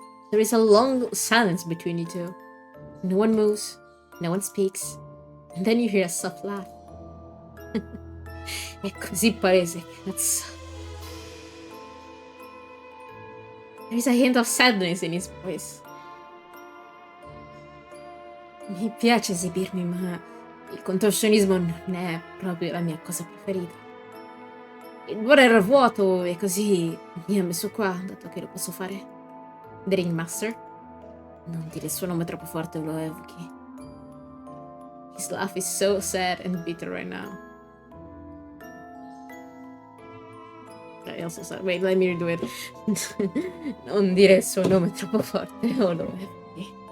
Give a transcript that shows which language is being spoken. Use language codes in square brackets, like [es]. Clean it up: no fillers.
[en] There is a long silence between you two. No one moves, no one speaks, and then you hear a soft laugh. [it] È così palese, cazzo. [en] There is a hint of sadness in his voice. [it] Mi piace esibirmi, ma il contorsionismo non è proprio la mia cosa preferita. Il cuore era vuoto e così mi ha messo qua, dato che lo posso fare. The Ringmaster? Non dire il suo nome troppo forte o lo evochi. [en] His laugh is so sad and bitter right now. I also said, wait, let me redo it. [it] Non dire il suo nome troppo forte o lo evochi.